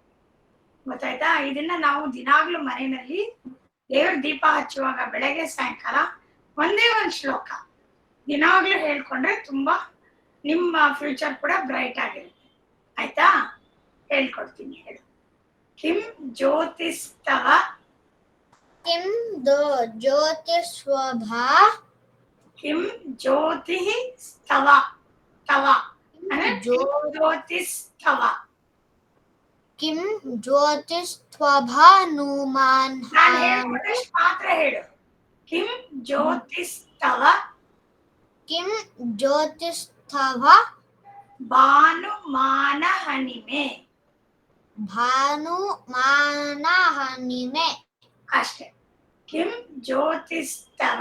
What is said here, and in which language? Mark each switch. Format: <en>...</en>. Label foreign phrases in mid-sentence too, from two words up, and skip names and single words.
<kn>ಗೊತ್ತಾಯ್ತಾ? ಇದನ್ನ ನಾವು ದಿನಾಗ್ಲೂ ಮನೆಯಲ್ಲಿ ದೇವ್ರ ದೀಪ ಹಚ್ಚುವಾಗ ಬೆಳಗ್ಗೆ ಸಾಯಂಕಾಲ ಒಂದೇ ಒಂದು ಶ್ಲೋಕ ದಿನಾಗ್ಲೂ ಹೇಳ್ಕೊಂಡ್ರೆ ತುಂಬಾ ನಿಮ್ಮ ಫ್ಯೂಚರ್ ಕೂಡ ಬ್ರೈಟ್ ಆಗಿರುತ್ತೆ. ಆಯ್ತಾ? ಹೇಳ್ಕೊಡ್ತೀನಿ, ಹೇಳು.</kn> <sa>ಕಿಂ ಜ್ಯೋತಿಸ್ತವ किं ज्योतिस्वभा ಕಿಂ ಜ್ಯೋತಿ ಸ್ತವ ತವ ಅಂದ್ರೆ ಜ್ಯೋತಿಸ್ತವ किं ज्योतिस्त्वभानुमान्</sa> <kn>ನಾನು ಹೇಳ್ಕೊಂಡ್ರೆ ಮಾತ್ರ ಹೇಳು.</kn> <sa>ಕಿಂ ಜ್ಯೋತಿಸ್ತವ किं ज्योतिस्तव ಭಾನುಮಾನ ಹನಿಮೆ. भानुमानहनिमे. ಅಷ್ಟೇ. ಕಿಂ ಜ್ಯೋತಿಸ್ತವ</sa>